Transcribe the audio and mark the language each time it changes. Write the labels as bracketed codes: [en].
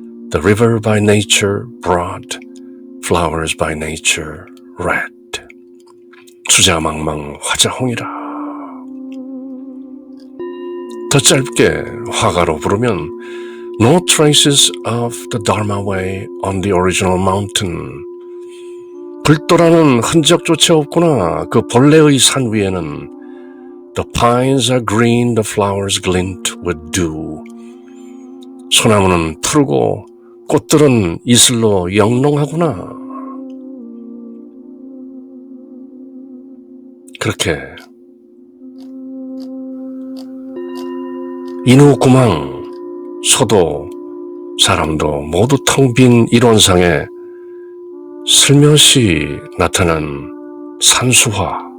[en] The river by nature broad, flowers by nature red. [ko] 수자망망 화자홍이라. 더 짧게 화가로 부르면 [en] No traces of the Dharma way on the original mountain. [ko] 불도라는 흔적조차 없구나. 그 본래의 산 위에는 [en] The pines are green, the flowers glint with dew. [ko] 소나무는 푸르고 꽃들은 이슬로 영롱하구나. 그렇게 인후구망, 소도 사람도 모두 텅 빈 이론상에 슬며시 나타난 산수화.